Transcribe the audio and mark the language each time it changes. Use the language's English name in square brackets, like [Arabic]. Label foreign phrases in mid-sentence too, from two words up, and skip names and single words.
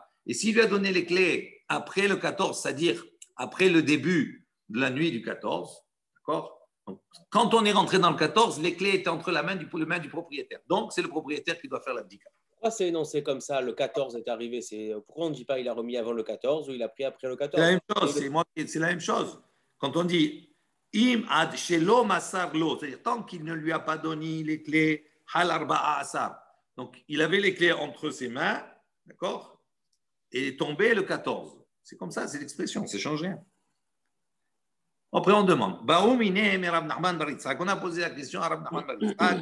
[French] Et s'il lui a donné les clés après le 14, c'est-à-dire après le début de la nuit du 14, d'accord? Donc, quand on est rentré dans le 14, les clés étaient entre les mains du propriétaire. Donc, c'est le propriétaire qui doit faire l'abdika. Pourquoi c'est énoncé comme ça? Le 14 est arrivé. Pourquoi on ne dit pas il a remis avant le 14 ou il a pris après le 14? C'est la même chose. C'est la même chose. Quand on dit [Hebrew] אם עד שלא מסר לו, [French] c'est-à-dire tant qu'il ne lui a pas donné les clés, [Hebrew] על ארבעה עשר. [French] Donc, il avait les clés entre ses mains, d'accord? Et est tombé le 14. C'est comme ça, c'est l'expression, ça ne change rien. Après, on demande. On a posé la question à Rab Nachman bar Yitzhak.